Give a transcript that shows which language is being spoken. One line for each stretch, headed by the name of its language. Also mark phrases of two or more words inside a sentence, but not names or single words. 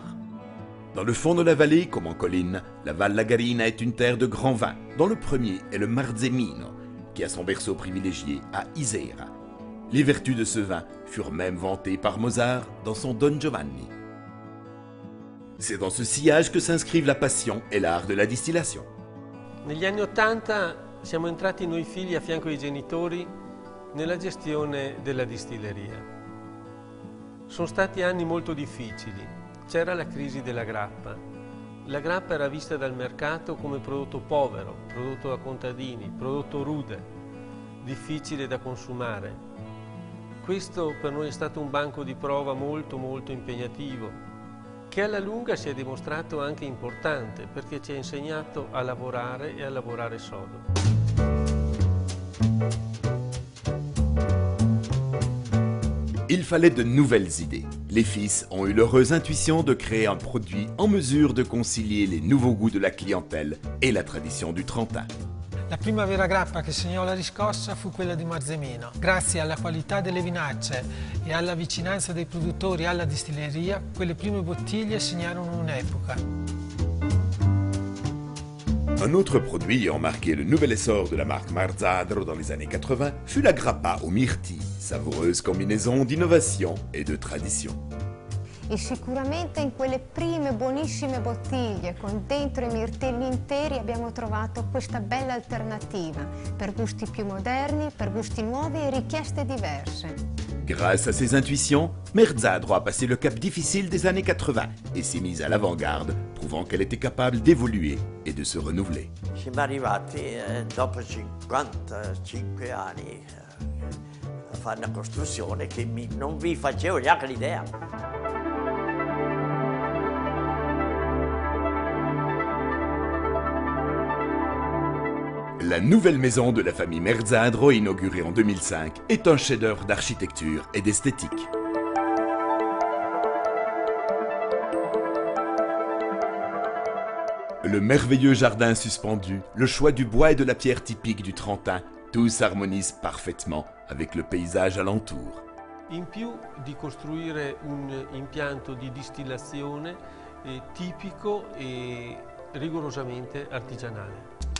French: Dans le fond de la vallée, comme en colline, la Val Lagarina est une terre de grands vins, dont le premier est le Marzemino, qui a son berceau privilégié à Isera. Les vertus de ce vin furent même vantées par Mozart dans son Don Giovanni. C'est dans ce sillage que s'inscrivent la passion et l'art de la distillation.
Italian: Negli anni '80 siamo entrati noi figli a fianco ai genitori nella gestione della distilleria. Sono stati anni molto difficili. C'era la crisi della grappa. La grappa era vista dal mercato come prodotto povero, prodotto da contadini, prodotto rude, difficile da consumare. Questo per noi è stato un banco di prova molto impegnativo, che alla lunga si è dimostrato anche importante perché ci ha insegnato a lavorare e a lavorare sodo.
French: Il fallait de nouvelles idées. Les fils ont eu l'heureuse intuition de créer un produit en mesure de concilier les nouveaux goûts de la clientèle et la tradition du Trentin.
Italian: La prima vera grappa che segnò la riscossa fu quella di Marzemino. Grazie alla qualità delle vinacce e alla vicinanza dei produttori alla distilleria, quelle prime bottiglie segnarono un'epoca.
French: Un autre produit ayant marqué le nouvel essor de la marque Marzadro dans les années 80 fut la grappa aux myrtilles, savoureuse combinaison d'innovation et de tradition.
Italian: E sicuramente in quelle prime buonissime bottiglie con dentro i mirtilli interi abbiamo trovato questa bella alternativa per gusti più moderni, per gusti nuovi e richieste diverse.
French: Grâce à ses intuitions, Marzadro a passé le cap difficile des années 80 et s'est mise à l'avant-garde, prouvant qu'elle était capable d'évoluer et de se renouveler.
Italian: Siamo arrivati dopo 55 anni a fare una costruzione che non vi facevo neanche l'idea.
French: La nouvelle maison de la famille Marzadro, inaugurée en 2005, est un chef-d'œuvre d'architecture et d'esthétique. Le merveilleux jardin suspendu, le choix du bois et de la pierre typique du Trentin, tout s'harmonise parfaitement avec le paysage alentour.
Italian: In più di costruire un impianto di distillazione tipico e rigorosamente artigianale.